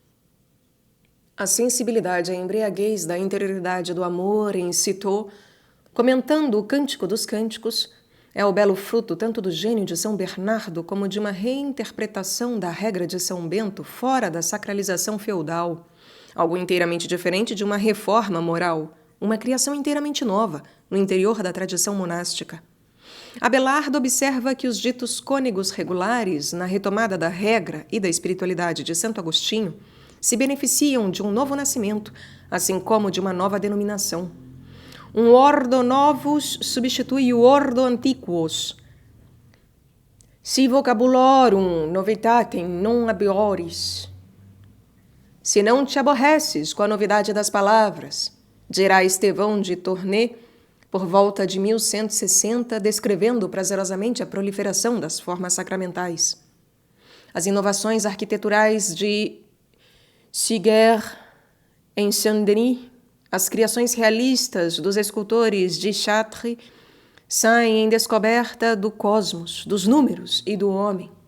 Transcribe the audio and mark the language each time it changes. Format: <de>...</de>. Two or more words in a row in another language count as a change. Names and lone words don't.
<pt>A sensibilidade e a embriaguez da interioridade do amor incitou, comentando o Cântico dos Cânticos, é o belo fruto tanto do gênio de São Bernardo como de uma reinterpretação da regra de São Bento fora da sacralização feudal, algo inteiramente diferente de uma reforma moral, uma criação inteiramente nova, no interior da tradição monástica. Abelardo observa que os ditos cônegos regulares, na retomada da regra e da espiritualidade de Santo Agostinho, se beneficiam de um novo nascimento, assim como de uma nova denominação. Um</pt> <la>ordo novus</la> <pt>substitui o</pt> <la>ordo antiquos. Si vocabularum novitatem non habeoris.</la> <pt>Se não te aborreces com a novidade das palavras, dirá Estevão de Tournai, por volta de 1160, descrevendo prazerosamente a proliferação das formas sacramentais. As inovações arquiteturais de Suger em Saint-Denis, as criações realistas dos escultores de Chartres saem em descoberta do cosmos, dos números e do homem.</pt>